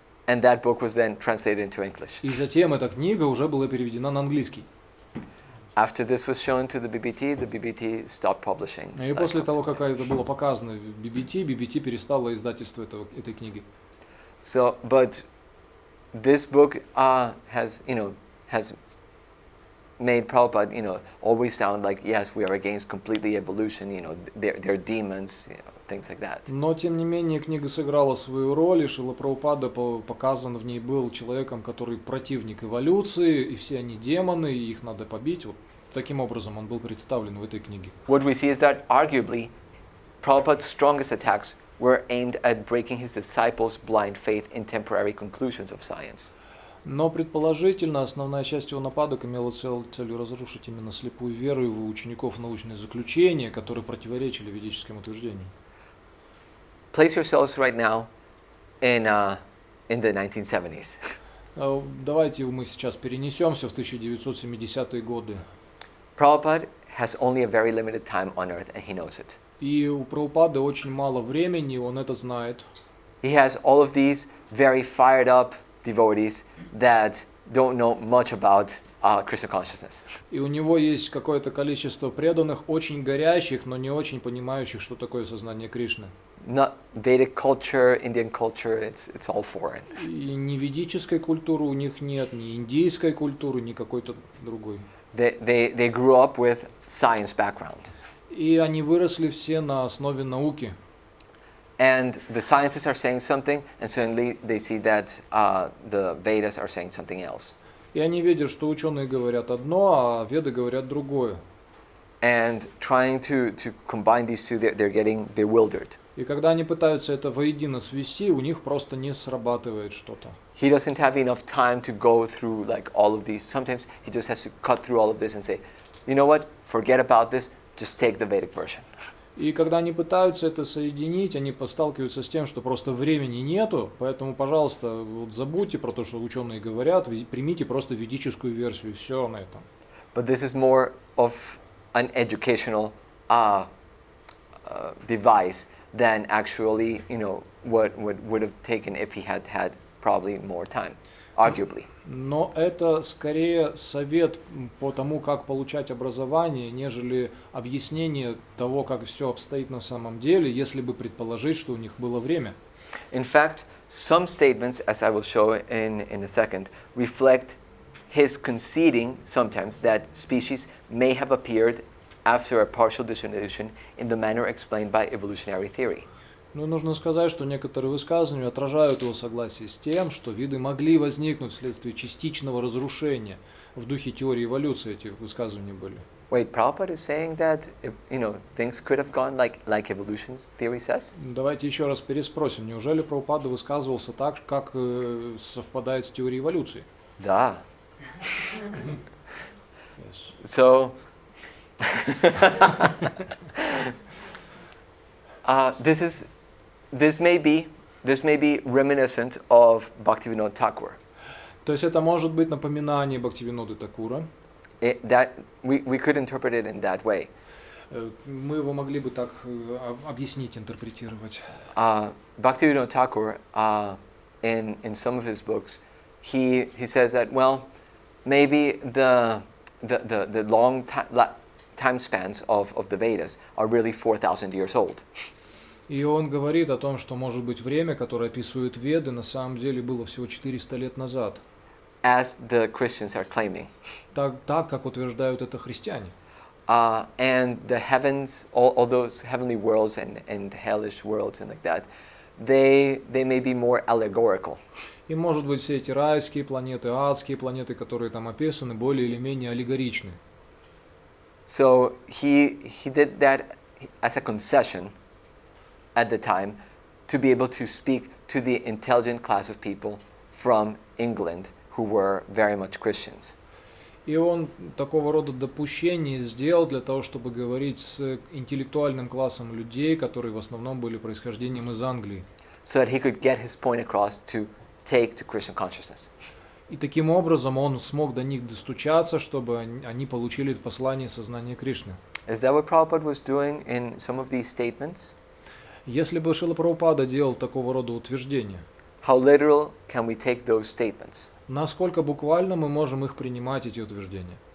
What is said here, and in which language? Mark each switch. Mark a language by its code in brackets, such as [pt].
[en] And that book was then translated into English. [ru] И затем эта книга уже была переведена на английский. [en] After this was shown to the BBT stopped publishing. [ru] И после того, как это было показано в BBT перестало издательство этой книги. [en] So, but this book has made Prabhupada, always sound like, yes, we are against completely evolution, they're demons, things like that. [ru] Но, тем не менее, книга сыграла свою роль, и Шрила Прабхупада показан в ней был человеком, который противник эволюции, и все они демоны, и их надо побить. Вот таким образом он был представлен в этой книге. [en] What we see is that, arguably, Prabhupada's strongest attacks were aimed at breaking his disciples' blind faith in temporary conclusions of science. [ru] Но предположительно основная часть его нападок имела целью разрушить именно слепую веру его учеников в научные заключения, которые противоречили ведическим утверждениям. [en] Place yourselves right now in the 1970s. [ru] Давайте мы сейчас перенесемся в 1970-е годы. [en] Prabhupada has only a very limited time on earth, and he knows it. [ru] И у Прабхупады очень мало времени, он это знает. [en] He has all of these very fired up devotees that don't know much about Krishna consciousness. [ru] И у него есть какое-то количество преданных, очень горящих, но не очень понимающих, что такое сознание Кришны. [en] Not Vedic culture, Indian culture, it's all foreign. [ru] И ни ведической культуры у них нет, ни индийской культуры, ни какой-то другой. [en] They grew up with science background. [ru] И они выросли все на основе науки. [en] And the scientists are saying something, and suddenly they see that the Vedas are saying something else. [ru] И они видят, что ученые говорят одно, а веды говорят другое. [en] And trying to combine these two, they're getting bewildered. [ru] И когда они пытаются это воедино свести, у них просто не срабатывает что-то. [en] He doesn't have enough time to go through like all of these. Sometimes he just has to cut through all of this and say, you know what, forget about this, just take the Vedic version. [ru] И когда они пытаются это соединить, они сталкиваются с тем, что просто времени нету, поэтому, пожалуйста, вот забудьте про то, что ученые говорят, примите просто ведическую версию, и все на этом. [en] But this is more of an educational device than actually, what would have taken if he had had probably more time, arguably. [ru] Но это скорее совет по тому, как получать образование, нежели объяснение того, как все обстоит на самом деле, если бы предположить, что у них было время. [en] In fact, some statements, as I will show in a second, reflect his conceding sometimes that species may have appeared after a partial dissolution in the manner explained by evolutionary theory. [ru] Но нужно сказать, что некоторые высказывания отражают его согласие с тем, что виды могли возникнуть вследствие частичного разрушения. В духе теории эволюции эти высказывания были. [en] Wait, Prabhupada is saying that things could have gone like evolution theory says? [ru] Давайте еще раз переспросим. Неужели Прабхупада высказывался так, как совпадает с теорией эволюции? Да. [en] Yes. So, this may be reminiscent of Bhaktivinoda Thakur. [ru] То есть это может быть напоминание Бхактивиноды Такура. [en] That we could interpret it in that way. [ru] Мы его могли бы так объяснить, интерпретировать. [en] Bhaktivinoda Thakur, in some of his books, he says that maybe the long time spans of the Vedas are really 4,000 years old. [ru] И он говорит о том, что может быть время, которое описывают Веды, на самом деле было всего 400 лет назад. [en] As the Christians are claiming. [ru] Так как утверждают это христиане. [en] And the heavens, all those heavenly worlds and hellish worlds and like that, they may be more allegorical. [ru] И может быть все эти райские планеты, адские планеты, которые там описаны, более или менее аллегоричны. [en] So he did that as a concession at the time to be able to speak to the intelligent class of people from England who were very much Christians. [ru] И он такого рода допущения сделал для того, чтобы говорить с интеллектуальным классом людей, которые в основном были происхождением из Англии. [en] So that he could get his point across to take to Krishna consciousness. [ru] И таким образом он смог до них достучаться, чтобы они получили послание сознания Кришны. [en] Is that what Prabhupada was doing in some of these statements? [ru] Если бы Шрила Прабхупада делал такого рода утверждения, [en] how literal can we take those statements? [ru] насколько буквально мы можем их принимать, эти утверждения?